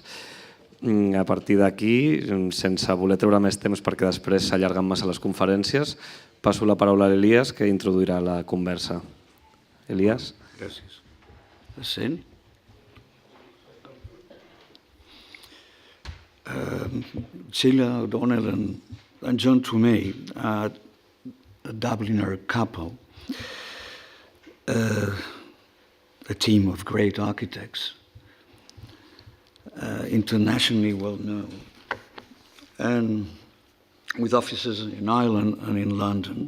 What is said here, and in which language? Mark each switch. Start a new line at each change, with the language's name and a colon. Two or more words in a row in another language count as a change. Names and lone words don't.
Catalan: A partir d'aquí, sense voler treure més temps perquè després s'allarguen massa les conferències, passo la paraula a l'Elías, que introduirà la conversa. Elías? Gràcies. Es sent?
English: Sheila O'Donnell and John Tuomey, a Dubliner couple, a team of great architects, internationally well known, and with offices in Ireland and in London.